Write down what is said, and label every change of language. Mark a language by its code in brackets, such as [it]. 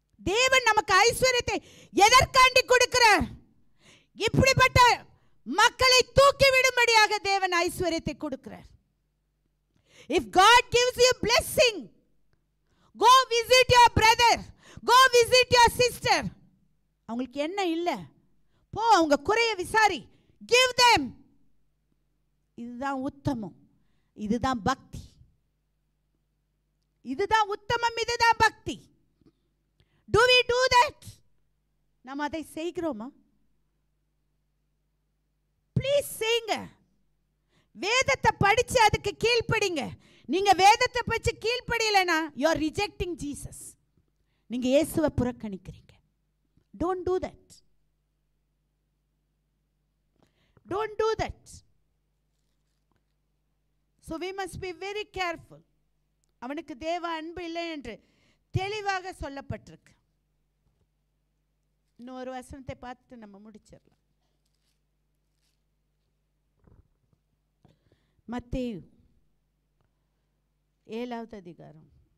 [ta] தேவன் நமக்கு ஐஸ்வர்யத்தை எதற்காண்டி கொடுக்கிறார்? இப்படிப்பட்ட மக்களை தூக்கி விடும்படியாக தேவன் ஐஸ்வர்யத்தை கொடுக்கிறார். [en] If God gives you blessing, go visit your brother, go visit your sister. [ta] அவங்களுக்கு என்ன இல்லை, போ அவங்க குறைய விசாரி, give them. இதுதான் உத்தமம், இதுதான் பக்தி, இதுதான் உத்தமம், இதுதான் பக்தி. [en] Do we do that? நாம் அதை செய்கிறோமா? [ta] ப்ளீஸ் செய்யுங்க. வேதத்தை படிச்சு அதுக்கு கீழ்ப்படிங்க. நீங்க வேதத்தை படிச்சு கீழ்ப்படியலைன்னா you are rejecting Jesus. நீங்க இயேசுவை புறக்கணிக்கிறீங்க. Don't do that. [en] Don't do that. So we must be very careful. [ta] அவனுக்கு தேவ அன்பு இல்லை என்று தெளிவாக சொல்லப்பட்டிருக்கு. இன்னொரு வசனத்தை பார்த்து நம்ம முடிச்சிடலாம். மத்தேயு 7வது அதிகாரம்.